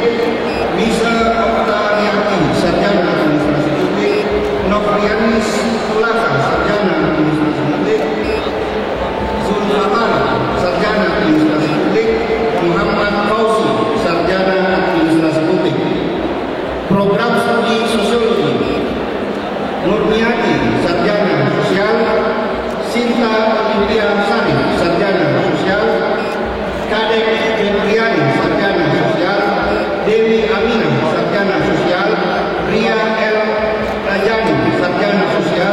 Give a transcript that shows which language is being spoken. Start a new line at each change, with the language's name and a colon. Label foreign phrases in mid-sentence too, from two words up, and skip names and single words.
Indonesian: Bisa Oktaniati, sarjana administrasi publik. Nofrianis Tulaka, sarjana administrasi publik. Zulfaman, sarjana administrasi publik. Muhammad Fauzi, sarjana administrasi publik. Program studi sosiologi. Nurmiati, sarjana sosial. Sinta Olivia Sari, sarjana sosial. Kadek Febriani, sarjana sosial. Dewi Aminah, sarjana sosial. Ria L. Rajani, sarjana sosial.